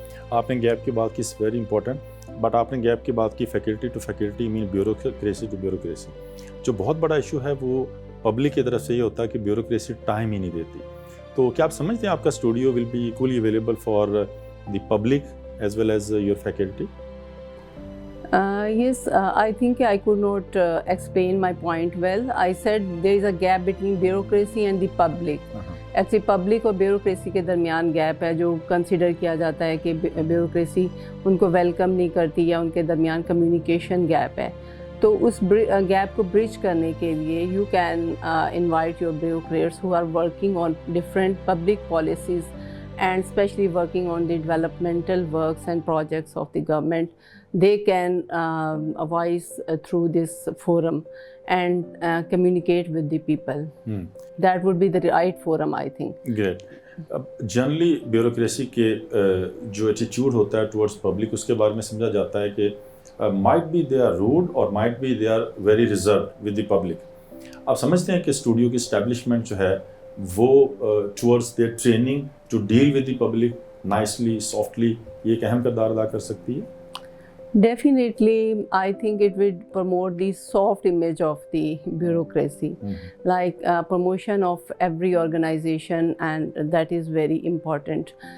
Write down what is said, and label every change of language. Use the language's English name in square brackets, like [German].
[Urdu] آپ نے گیپ کی بات کی، [English] very important, but [Urdu] آپ نے گیپ کی بات کی faculty to faculty, main bureaucracy to bureaucracy. جو بہت بڑا ایشو ہے وہ پبلک کی طرف سے یہ ہوتا ہے کہ بیوروکریسی ٹائم ہی نہیں دیتی۔ تو کیا آپ سمجھتے ہیں آپ کا studio [English] Will be equally available for the public as well as your faculty? Yes, I think I could not explain my point well. I said there is a gap between bureaucracy and the public. Actually [Urdu] public اور bureaucracy کے درمیان gap ہے، جو consider کیا جاتا ہے کہ bureaucracy ان کو ویلکم نہیں کرتی یا ان کے درمیان کمیونیکیشن گیپ ہے۔ تو اس گیپ کو برج کرنے کے لیے [English] You can invite your bureaucrats who are working on different public policies and especially working on the developmental works and projects of the government. They can voice through this forum and communicate with the people. That would be the right forum, I think. Great. [Urdu] Generally bureaucracy کے جو attitude ہوتا ہے towards public, اس کے بارے میں سمجھا جاتا ہے کہ [English] might be they are rude or might be they are very reserved with the public. [Urdu] آپ سمجھتے ہیں کہ اسٹوڈیو کی اسٹیبلشمنٹ جو ہے وہ [English] towards their training to deal with the public nicely, softly, [Urdu] یہ ایک اہم کردار ادا کر سکتی ہے؟ [English] Definitely, I think it will promote the soft image of the bureaucracy, like promotion of every organization, and that is very important.